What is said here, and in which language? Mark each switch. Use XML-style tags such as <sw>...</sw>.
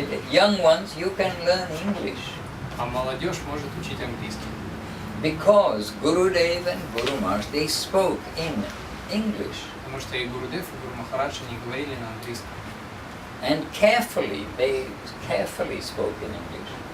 <en>young ones, you can learn English.</en> <ru>а молодежь может учить английский.</ru> <en>Because Gurudev and Guru Maharaj, they spoke in English.</en> <ru>Потому что и Гурудев, и Гуру Махарадж не говорили на английском.</ru> <en>And they carefully spoke in English.</en>